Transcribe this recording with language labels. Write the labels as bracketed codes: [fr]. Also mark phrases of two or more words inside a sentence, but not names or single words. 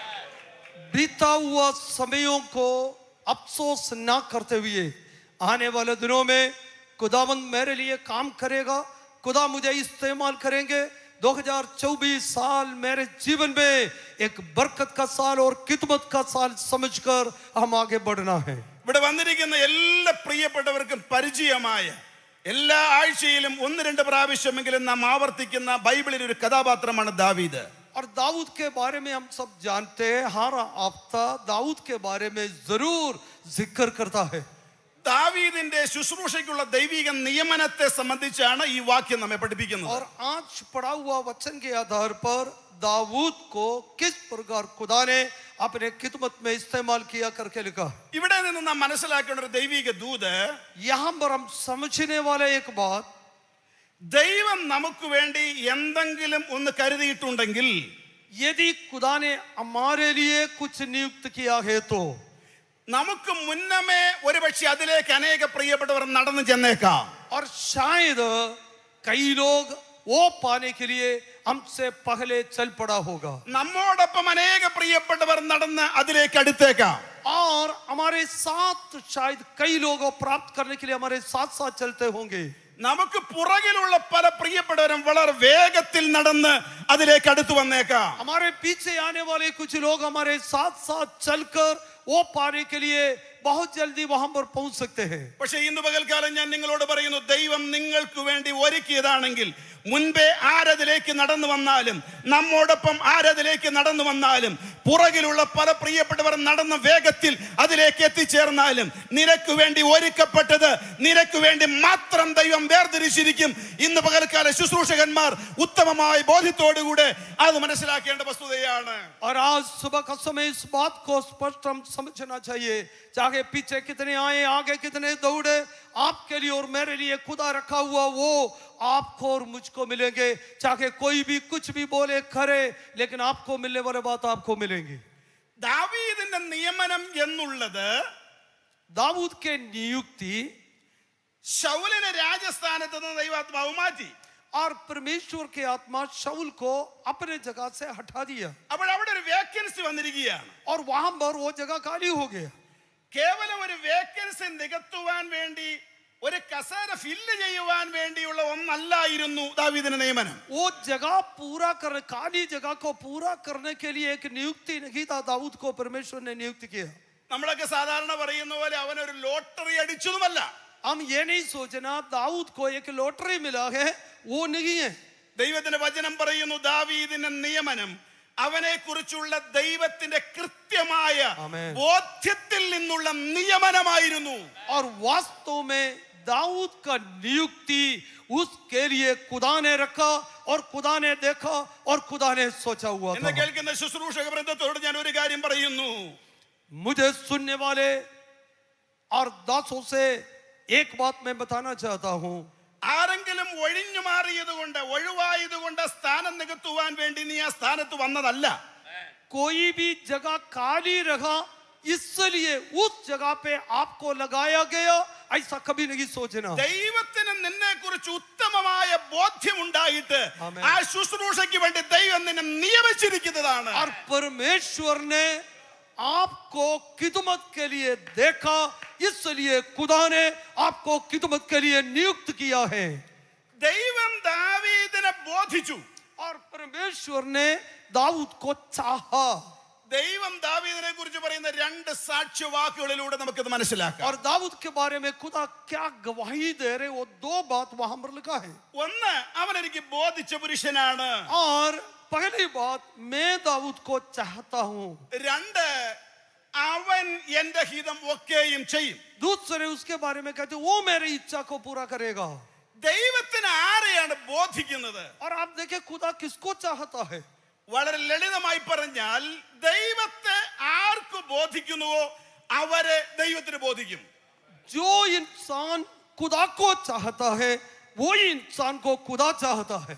[hi] बीता हुआ समयों को अफसोस ना करते हुए आने वाले दिनों में खुदावंद मेरे लिए काम करेगा, खुदा मुझे इस्तेमाल करेंगे. 2024 साल मेरे जीवन में एक बरकत का साल और खिदमत का साल समझकर हम आगे बढ़ना है. [ml] ഇവിടെ വന്നിരിക്കുന്ന എല്ലാ പ്രിയപ്പെട്ടവർക്കും പരിചയമായ, എല്ലാ ആഴ്ചയിലും 1-2 പ്രാവശ്യമെങ്കിലും നാം ആവർത്തിക്കുന്ന ബൈബിളിൽ ഒരു കഥാപാത്രമാണ് ദാവീദ്. [hi] और दाऊद के बारे में हम सब जानते हैं, हर हफ्ता दाऊद के बारे में जरूर जिक्र करता है. [ml] ദാവീദിന്റെ ശുശ്രൂഷയ്ക്കുള്ള ദൈവിക നിയമനത്തെ സംബന്ധിച്ചാണ് ഈ വാക്യം നമ്മെ പഠിപ്പിക്കുന്നത്. [hi] और आज पढ़ा हुआ वचन के आधार पर दाऊद को किस प्रकार खुदा ने अपने खिदमत में इस्तेमाल किया करके लिखा. [ml] ഇവിടെ നിന്ന് നാം മനസ്സിലാക്കേണ്ട ഒരു ദൈവിക ദൂത്, [hi] यहाँ पर हम समझने वाले एक बात, [ml] ദൈവം നമുക്ക് വേണ്ടി എന്തെങ്കിലും ഒന്ന് കരുതിയിട്ടുണ്ടെങ്കിൽ, [hi] यदि खुदा ने हमारे लिए कुछ नियुक्त किया है तो [ml] നമുക്ക് മുന്നമേ ഒരുപക്ഷെ അതിലേക്ക് അനേക പ്രിയപ്പെട്ടവർ നടന്നു ചെന്നേക്കാം. [hi] और शायद कई लोग वो पाने के लिए हमसे पहले चल पड़ा होगा. [ml] നമ്മോടൊപ്പം അനേക പ്രിയപ്പെട്ടവർ നടന്ന് അതിലേക്ക് അടുത്തേക്കാം. [hi] और हमारे साथ शायद कई लोगों प्राप्त करने के लिए हमारे साथ साथ चलते होंगे. [ml] നമുക്ക് പുറകിലുള്ള പല പ്രിയപ്പെട്ടവരും വളരെ വേഗത്തിൽ നടന്ന് അതിലേക്ക് അടുത്തു വന്നേക്കാം. [hi] हमारे पीछे आने वाले कुछ लोग हमारे साथ साथ चलकर वो पाने के लिए बहुत जल्दी वहां पर पहुंच सकते हैं. [ml] പക്ഷേ ഇന്ന് പകൽക്കാലം ഞാൻ നിങ്ങളോട് പറയുന്നു, ദൈവം നിങ്ങൾക്ക് വേണ്ടി ഒരുക്കിയതാണെങ്കിൽ മുൻപേ ആരതിലേക്ക് നടന്നു വന്നാലും, നമ്മോടൊപ്പം ആരതിലേക്ക് നടന്നു വന്നാലും, പുറകിലുള്ള പല പ്രിയപ്പെട്ടവർ നടന്ന വേഗത്തിൽ അതിലേക്ക് എത്തിച്ചേർന്നാലും നിനക്ക് വേണ്ടി ഒരുക്കപ്പെട്ടത് നിനക്ക് വേണ്ടി മാത്രം ദൈവം വേർതിരിച്ചിരിക്കും. ഇന്ന് പകൽക്കാല ശുശ്രൂഷകന്മാർ ഉത്തമമായ ബോധ്യത്തോടുകൂടെ അത് മനസ്സിലാക്കേണ്ട വസ്തുതയാണ്. [hi] और आज सुबह का समय इस बात को स्पष्ट हम समझना चाहिए, चाहे पीछे कितने आए, आगे कितने दौड़े, आपके लिए और मेरे लिए खुदा रखा हुआ वो आपको और मुझको मिलेंगे. चाहे कोई भी कुछ भी बोले करे, लेकिन आपको मिलने वाले बात आपको मिलेंगी. [ml] ദാവീദിന്റെ നിയമനം എന്നുള്ളത് [hi] दाऊद के नियुक्ति [ml] ശൗലിനെ രാജസ്ഥാനത്ത് നിന്ന് ദൈവാത്മാവ് മാറ്റി. [hi] और परमेश्वर के आत्मा शाऊल को अपने जगह से हटा दिया. [ml] അപ്പോൾ അവിടെ ഒരു വേക്കൻസി വന്നിരിക്കുകയാണ്. [hi] और वहां पर वो जगह खाली हो गया. [ml] കേവലം ഒരു വേക്കൻസി നികത്തുവാൻ വേണ്ടി, ഒരു കസേര ഫില്ല് ചെയ്യുവാൻ വേണ്ടിയുള്ള ഒന്നല്ലായിരുന്നു ദാവീദിന്റെ നിയമനം. [hi] वो जगह पूरा कर, खाली जगह को पूरा करने के लिए एक नियुक्ति नहीं था. दाऊद को परमेश्वर ने नियुक्त किया. [ml] നമ്മളൊക്കെ സാധാരണ പറയുന്ന പോലെ അവനൊരു ലോട്ടറി അടിച്ചതുമല്ല. [hi] हम ये नहीं सोचना दाऊद को एक लॉटरी मिला है, वो नहीं है. [ml] ദൈവത്തിന്റെ വചനം പറയുന്നു, ദാവീദിന്റെ നിയമനം അവനെ കുറിച്ചുള്ള ദൈവത്തിന്റെ കൃത്യമായ ആമേൻ. ബോധ്യത്തിൽ നിന്നുള്ള നിയമനമായിരുന്നു. [hi] और वास्तव में दाऊद का नियुक्ति उसके लिए खुदा ने रखा और खुदा ने देखा और खुदा ने सोचा हुआ था. [ml] എന്നെ കേൾക്കുന്ന ശുശ്രൂഷക വൃന്ദത്തോട് ഞാൻ ഒരു കാര്യം പറയുന്നു. [hi] मुझे सुनने वाले और दासों से एक बात मैं बताना चाहता हूं. [ml] ആരെങ്കിലും ഒഴിഞ്ഞു മാറിയതുകൊണ്ട്, ഒഴിവായതുകൊണ്ട് സ്ഥാനം നികത്തുവാൻ വേണ്ടി നീ ആ സ്ഥാനത്ത് വന്നതല്ല. [hi] कोई भी जगह खाली रहा इसलिए उस जगह पे आपको लगाया गया, ऐसा कभी नहीं सोचना. [ml] ദൈവത്തിന് നിന്നെ കുറിച്ച് ഉത്തമമായ ബോധ്യമുണ്ടായിട്ട് ആമേൻ. ആ ശുശ്രൂഷയ്ക്ക് വേണ്ടി ദൈവം നിന്നെ നിയമിച്ചിരിക്കുന്നതാണ്. [hi] और परमेश्वर ने आपको खिदमत के लिए देखा, इसलिए खुदा ने आपको खिदमत के लिए नियुक्त किया है. [ml] ദൈവം ദാവീദിനെ ബോധിച്ചു. [hi] और परमेश्वर ने दाऊद को चाहा. [ml] ദൈവം ദാവീദിനെ കുറിച്ച് പറയുന്ന രണ്ട് സാക്ഷ്യവാക്കുകളിലൂടെ നമുക്കിത് മനസ്സിലാക്കാം. [hi] और दाऊद के बारे में खुदा क्या गवाही दे रहे, वो दो बात वहां पर लिखा है. [ml] ഒന്ന്, അവൻ എനിക്ക് ബോധിച്ച പുരുഷനാണ്. [hi] और पहली बात, मैं दाऊद को चाहता हूं. [ml] രണ്ട്, അവൻ എന്റെ ഹിതം ഒക്കെയും ചെയ്യും. [hi] दूसरे उसके बारे में कहते वो मेरी इच्छा को पूरा करेगा. [ml] ദൈവത്തിന് ആരെയാണ് ബോധിക്കുന്നത്? [hi] और आप देखें खुदा किसको चाहता है. [ml] വളരെ ലളിതമായി പറഞ്ഞാൽ ദൈവത്തെ ആർക്ക് ബോധിക്കുന്നുവോ അവരെ ദൈവത്തിന് ബോധിക്കും. [hi] जो इंसान खुदा को चाहता है वो इंसान को खुदा चाहता है.